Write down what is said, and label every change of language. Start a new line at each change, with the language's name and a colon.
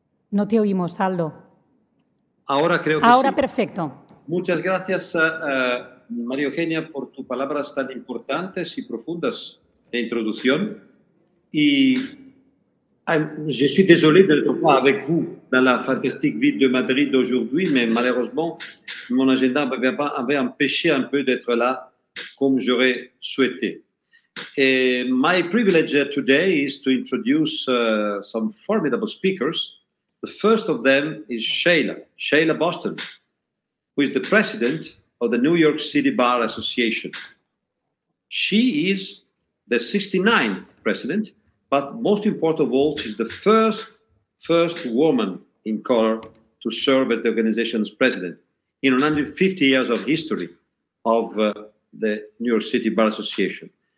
Spanish: No te oímos, Aldo. Ahora creo que Ahora sí. Perfecto. Muchas gracias, María Eugenia, por tus palabras tan importantes y profundas de introducción.
French: Y je suis désolé d'être pas avec vous dans la fantastique ville de Madrid aujourd'hui, mais malheureusement, mon agenda avait empêché un peu d'être là comme j'aurais souhaité.
English: My privilege today is to introduce some formidable speakers. The first of them is Sheila Boston, who is the president of the New York City Bar Association. She is the 69th president, but most important of all, she's the first woman in color to serve as the organization's president in 150 years of history of the New York City Bar Association.